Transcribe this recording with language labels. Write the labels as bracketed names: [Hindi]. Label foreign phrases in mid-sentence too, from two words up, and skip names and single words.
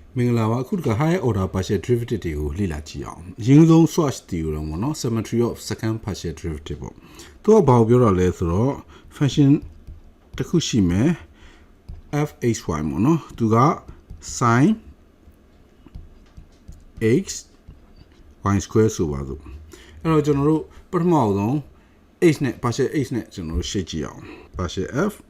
[Burmese] မင်္ဂလာပါအခုက [English] higher order partial derivative [Burmese] တွေကိုလေ့လာကြည့်အောင်အရင်ဆုံး [English] swatch theorem [Burmese] ပေါ့နော် [English] symmetry of second partial derivative [Burmese] ပေါ့သူကဘာကိုပြောတာလဲဆိုတော့ function တစ်ခုရှိမယ် fxy ပေါ့နော်သူက [English] sin x y square [Burmese] ဆိုပါစို့အဲ့တော့ကျွန်တော်တို့ပထမဆုံး h နဲ့ [English] partial h [Burmese] နဲ့ကျွန်တော်တို့ရှင်းကြည့်အောင် [English] partial f